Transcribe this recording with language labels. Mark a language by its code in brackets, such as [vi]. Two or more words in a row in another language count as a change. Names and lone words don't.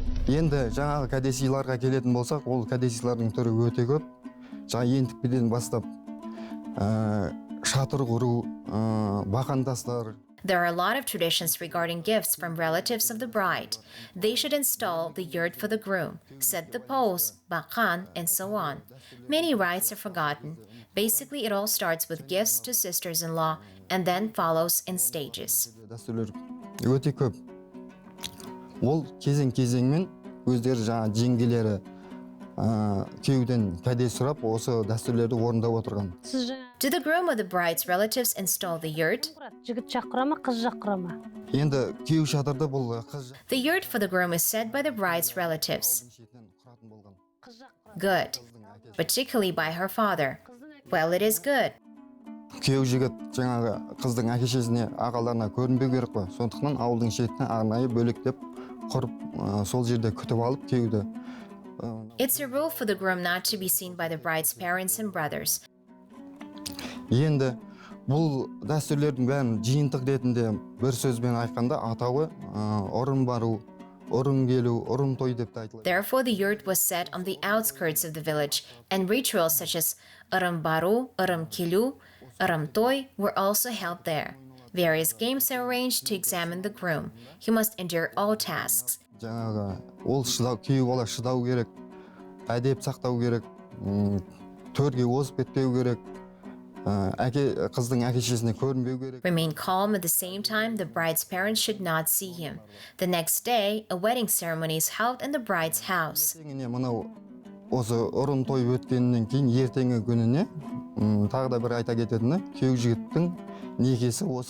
[kk] Енді жаңағы кәдесыйларға келетін болсақ, ол кәдесыйлардың түрі өте көп. Жаңа ентікпеден бастап шатыр құру, бақандастар. [en] There are a lot of traditions regarding gifts from relatives of the bride. They should install the yurt for the groom, set the poles, bakan, and so on. Many rites are forgotten. Basically, it all starts with gifts to sisters-in-law and then follows in stages. [kk] Дәстүрлер өте көп. Ол кезең-кезеңмен өздері жаңа жеңгелері күйеуден кәде сұрап, осы дәстүрлерді орындап отырған. [en] Do the groom or the bride's relatives install the yurt? [kk] Жігіт жақ құра ма, қыз жақ құра ма? Енді күйеу шатырды бұл қыз [en] The yurt for the groom is set by the bride's relatives. Good. Particularly by her father. Well, it is good. [kk] Күйеу жігіт жаңағы қыздың әке-шешесіне, ағаларына көрінбеу керек қой. Сондықтан ауылдың шетіне арнайы бөлектеп құрып, сол жерде күтіп алып күйеуді. [en] It's a rule for the groom not to be seen by the bride's parents and brothers. [kk] Енді бұл дәстүрлердің бәрін жиынтық ретінде бір сөзбен айтқанда атауы ұрым бару, ұрым келу, ұрым той деп айтылады. [en] Therefore, the yurt was set on the outskirts of the village, and rituals such as [kk] ұрым бару, ұрым келу, ұрым той [en] were also held there. Various games are arranged to examine the groom. He must endure all tasks. [kk] Жаңағы ол күйеу бала шыдау керек, әдеп сақтау керек, төрге озып кетпеу керек, қыздың әке-шешесіне көрінбеу керек. [en] Remain calm at the same time, the bride's parents should not see him. The next day, a wedding ceremony is held in the bride's house. [kk] Мынау осы ұрым той өткеннен кейін ертеңгі күніне тағы да бір айта кететіні, күйеу жігіттің некесі осы